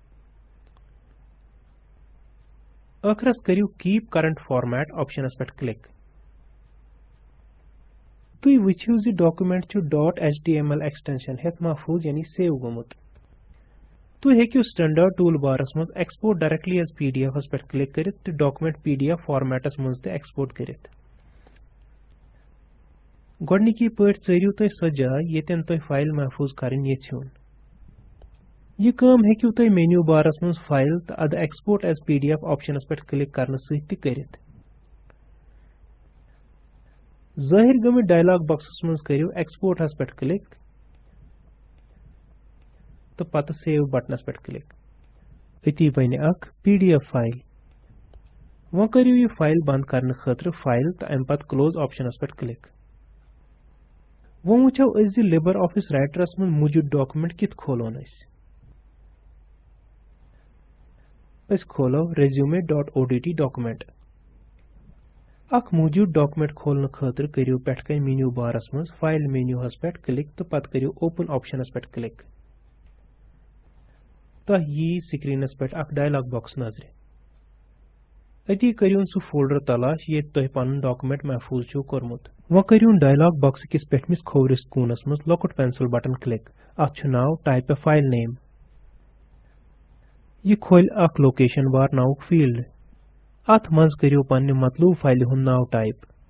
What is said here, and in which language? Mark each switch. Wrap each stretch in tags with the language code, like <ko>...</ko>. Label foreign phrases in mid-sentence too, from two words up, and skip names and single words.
<ks>ٲخرس کٔرِو</ks> <en>keep current format</en> <ks>آپشنس پٮ۪ٹھ کلک تُہۍ وٕچھِو زِ ڈاکومنٹ چھُ .html ایکسٹینشن ہیتھ محفوظ یعنی سیو گوٚمُت تُہۍ ہیٚکِو</ks> <en>standard tool</en> <ks>بارس منٛز</ks> <en>export directly as pdf</en> <ks>ہس پٮ۪ٹھ کلک کٔرِتھ تہٕ ڈاکومنٹ pdf فارمیٹس منٛز تہِ ایکسپورٹ کٔرِتھ گۄڈنِکی پٲٹھۍ ژٲرِو تُہۍ سۄ جاے ییٚتٮ۪ن تۄہہِ فایل محفوظ کرٕنۍ یژھِوُن یہ کٲم ہیٚکِو تُہۍ مینیو بارس منٛز فایل تہٕ ادٕ</ks> <en>export as pdf</en> <ks>آپشنس پٮ۪ٹھ کلک کرنہٕ سۭتۍ تہِ کٔرِتھ ظٲہر گٔمٕتۍ ڈایلاگ باکسس منٛز کٔرِو ایکسپورٹ ہس پٮ۪ٹھ کلک تہٕ پتہٕ سیو بٹنس پٮ۪ٹھ کلک أتی بنہِ اکھ pdf فایل وۄنۍ کٔرِو یہِ فایل بند کرنہٕ خٲطرٕ فایل تہٕ امہِ پتہٕ کلوز آپشنس پٮ۪ٹھ کلک وۄنۍ وٕچھو أسۍ زِ لِبر آفس رائٹرس منٛز موٗجوٗد ڈاکومنٹ کِتھ کھولون أسۍ کھولو resume.odt ڈاکومنٹ اکھ موٗجوٗد ڈاکومنٹ کھولنہٕ خٲطرٕ کٔرِو پٮ۪ٹھ کَنہِ مینیو بارس منٛز فایل مینیو ہس پٮ۪ٹھ کلک تہٕ پتہٕ کٔرِو اوپن آپشنس پٮ۪ٹھ کلک تۄہہِ ییہِ سکریٖنس پٮ۪ٹھ اکھ</ks> <en>dialog box</en> <ks>نظرِ أتی کٔرِوُن سُہ فولڈر تلاش ییٚتہِ تۄہہِ پنُن ڈاکومنٹ محفوظ چھُو کوٚرمُت وۄنۍ کٔرِوُن ڈایلاگ باکس کِس پٮ۪ٹھمِس کھوورِس کوٗنس منٛز لۄکُٹ</ks> <en>pencil button</en> <ks>کلک اتھ چھُ ناو</ks> <en>type a file name</en> <ks>یہ کھولہِ اکھ</ks> <en>location bar</en> <ks>ناوُک فیلڈ اتھ منٛز کٔرِو پننہِ مطلوب فایلہِ ہُنٛد ناو ٹایپ</ks>